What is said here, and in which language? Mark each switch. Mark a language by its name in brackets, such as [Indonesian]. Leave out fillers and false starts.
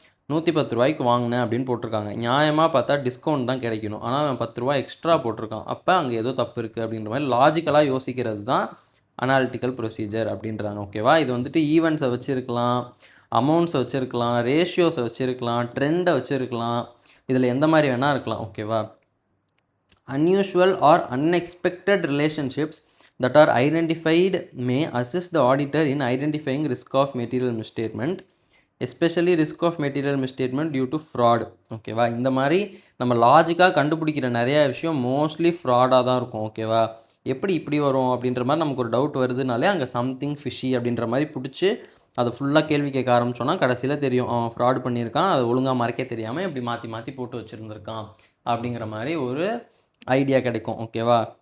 [Tamil] ரூ. 110 வாங்கினேன் அப்படின்னு போட்டிருக்காங்க. நியாயமாக பார்த்தா டிஸ்கவுண்ட் தான் கிடைக்கணும். ஆனால் அவன் ரூ. 10 எக்ஸ்ட்ரா போட்டிருக்கான். அப்போ அங்கே ஏதோ தப்பு இருக்குது அப்படின்ற மாதிரி லாஜிக்கலாக யோசிக்கிறது தான் அனாலிட்டிக்கல் ப்ரொசீஜர் அப்படின்றாங்க. ஓகேவா? இது வந்துட்டு ஈவெண்ட்ஸை வச்சுருக்கலாம், அமௌண்ட்ஸை வச்சுருக்கலாம், ரேஷியோஸை வச்சுருக்கலாம், ட்ரெண்டை வச்சுருக்கலாம். இதில் எந்த மாதிரி வேணால் இருக்கலாம். ஓகேவா? [English] unusual or unexpected relationships that are identified may assist the auditor in identifying risk of material misstatement, especially risk of material misstatement due to fraud. [Tamil] ஓகேவா? இந்த மாதிரி நம்ம லாஜிக்காக கண்டுபிடிக்கிற நிறைய விஷயம் மோஸ்ட்லி ஃப்ராடாக தான் இருக்கும். ஓகேவா? எப்படி இப்படி வரும் அப்படின்ற மாதிரி நமக்கு ஒரு டவுட் வருதுனாலே அங்கே சம்திங் ஃபிஷி அப்படின்ற மாதிரி பிடிச்சி அதை ஃபுல்லாக கேள்வி கேட்க ஆரம்பிச்சோன்னா கடைசியில் தெரியும் அவன் ஃப்ராட் பண்ணியிருக்கான், அதை ஒழுங்காக மறைக்க தெரியாமல் இப்படி மாற்றி மாற்றி போட்டு வச்சுருந்துருக்கான் அப்படிங்கிற மாதிரி ஒரு ஐடியா கிடைக்கும். ஓகேவா?